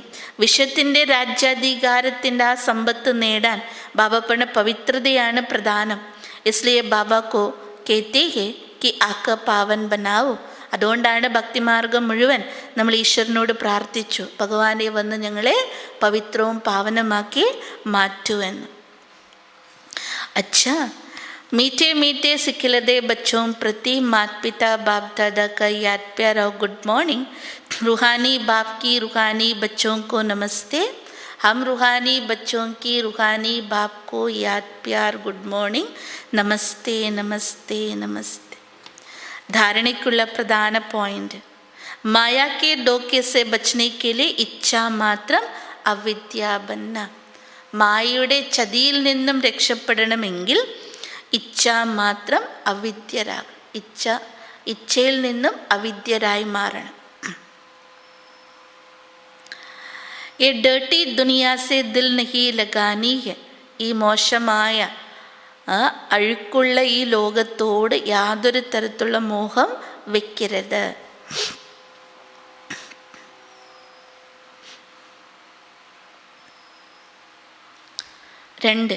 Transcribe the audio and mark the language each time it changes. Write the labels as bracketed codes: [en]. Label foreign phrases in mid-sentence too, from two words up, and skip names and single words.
[ml] വിശ്വത്തിൻ്റെ രാജ്യാധികാരത്തിൻ്റെ ആ സമ്പത്ത് നേടാൻ ബാബ പറഞ്ഞ പവിത്രതയാണ് പ്രധാനം. [hi] इसलिए बाबा को कहते हैं कि आक पावन बनाओ. [ml] അതുകൊണ്ടാണ് ഭക്തിമാർഗം മുഴുവൻ നമ്മൾ ഈശ്വരനോട് പ്രാർത്ഥിച്ചു, ഭഗവാനെ വന്ന് ഞങ്ങളെ പവിത്രവും പാവനമാക്കി മാറ്റൂ എന്ന്. [hi] अच्छा, मीठे मीठे सिखिलदे बच्चों प्रति माता पिता बाप दादा का याद प्यार और [en] good morning. [hi] रूहानी बाप की रूहानी बच्चों को नमस्ते. हम रूहानी बच्चों की रूहानी बाप को याद प्यार [en] good morning, [hi] नमस्ते नमस्ते नमस्ते. [ml] धारणिकुള്ള പ്രധാന പോയിന്റ്, [hi] माया के धोखे से बचने के लिए इच्छा मात्रम अविद्या बनना. [ml] മായയുടെ ചതിയിൽ നിന്നും രക്ഷപ്പെടണമെങ്കിൽ ഇച്ഛ മാത്രം അവിദ്യരാകും. ഇച്ഛയിൽ നിന്നും അവിദ്യരായി മാറണം. [hi] ये डर्टी दुनिया से दिल नहीं लगानी है. [ml] ഈ മോശമായ അഴുക്കുള്ള ഈ ലോകത്തോട് യാതൊരു തരത്തിലുള്ള മോഹം വെക്കരുത്. 2.